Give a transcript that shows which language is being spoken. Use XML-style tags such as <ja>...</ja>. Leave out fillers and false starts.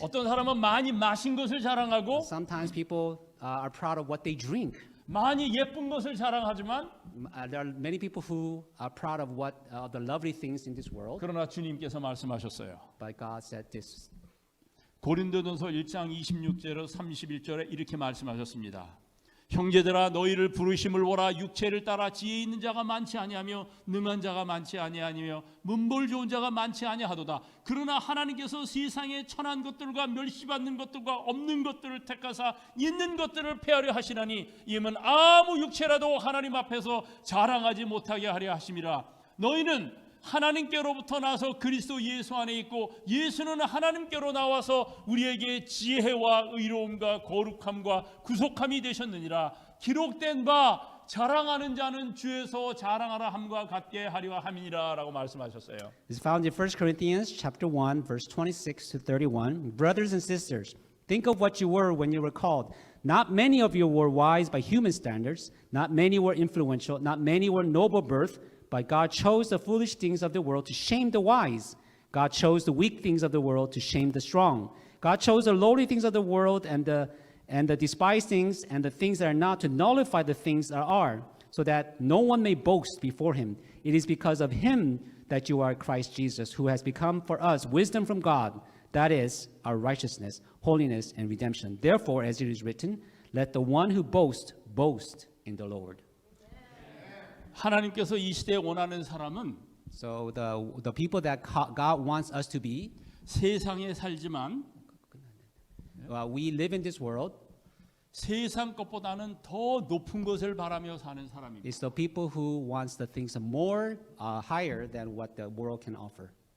<ko>어떤 사람은 많이 마신 것을 자랑하고,</ko> <en>Sometimes people are proud of what they drink.</en> <ko>많이 예쁜 것을 자랑하지만,</ko> <en>There are many people who are proud of what the lovely things in this world.</en> <ko>그러나 주님께서 말씀하셨어요.</ko> <en>But God said this.</en> <ko>고린도전서 1장 26절에서 31절에 이렇게 말씀하셨습니다. 형제들아 너희를 부르심을 보라. 육체를 따라 지혜 있는 자가 많지 아니하며 능한 자가 많지 아니하며 문벌 좋은 자가 많지 아니하도다. 그러나 하나님께서 세상에 천한 것들과 멸시받는 것들과 없는 것들을 택하사 있는 것들을 폐하려 하시나니 이는 아무 육체라도 하나님 앞에서 자랑하지 못하게 하려 하심이라. 너희는 하나님께로부터 나서 그리스도 예수 안에 있고 예수는 하나님께로 나와서 우리에게 지혜와 의로움과 거룩함과 구속함이 되셨느니라. 기록된 바 자랑하는 자는 주에서 자랑하라 함과 같게 하려 함이니라라고 말씀하셨어요.</ko> <en>It's found in 1 Corinthians chapter 1 verse 26 to 31. Brothers and sisters, think of what you were when you were called. Not many of you were wise by human standards. Not many were influential. Not many were noble birth. But God chose the foolish things of the world to shame the wise. God chose the weak things of the world to shame the strong. God chose the lowly things of the world and the despised things and the things that are not to nullify the things that are, so that no one may boast before him. It is because of him that you are Christ Jesus, who has become for us wisdom from God, that is, our righteousness, holiness, and redemption. Therefore, as it is written, let the one who boasts boast in the Lord.</en> <ko>하나님께서 이 시대에 원하는 사람은</ko> <en>So the people that God wants us to be,</en> <ko>세상에 살지만</ko> <en>we live in this world.</en> <ko>세상 것보다는 더 높은 것을 바라며 사는 사람입니다.</ko> <en>It's the people who wants the things more higher than what the world can offer.</en>